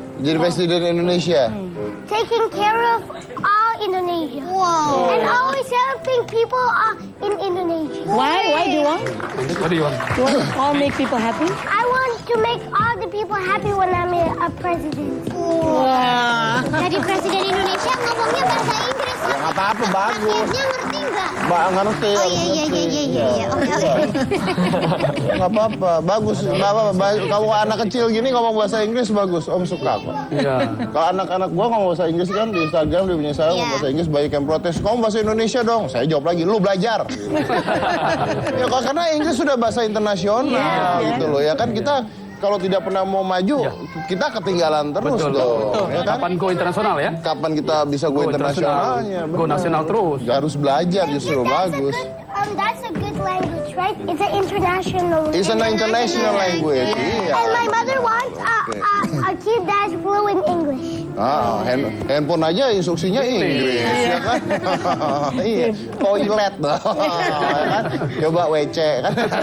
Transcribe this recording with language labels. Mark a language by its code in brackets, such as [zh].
[id] Jadi presiden Indonesia. [en] Taking care of all Indonesia. Wow. And always helping people in Indonesia. Why? Why do you want? What do you want? You want to all make people happy? I want to make all the people happy when I'm a president. Wow. [id] Jadi Presiden Indonesia ngomongnya bahasa Inggris. Ya nggak apa-apa, bagus. Rakyatnya ngerti nggak? Nggak ngerti. Oh harus iya. ngerti. Oke. Nggak apa-apa, bagus. Nggak apa-apa. Kalau anak kecil gini ngomong bahasa Inggris bagus, Om suka kok. Iya. Kalau anak-anak gua ngomong bahasa Inggris kan di Instagram dia punya saya ngomong bahasa Inggris, banyak yang protes. Kamu bahasa Indonesia dong. Saya jawab lagi, lu belajar. Ya kok karena Inggris sudah bahasa internasional gitu loh ya kan, kita kalau tidak pernah mau maju kita ketinggalan terus dong. Ya kan? Kapan go internasional ya? Kapan kita bisa go internasionalnya? Go nasional terus. Harus belajar justru bagus. [en] That's a good language, right? It's an international. It's an international language. [id] Iya. [en] And my mother wants a kid that's fluent English. [id] Handphone aja instruksinya Inggris, ya kan? Iya, toilet dong, ya kan? Coba WC kan?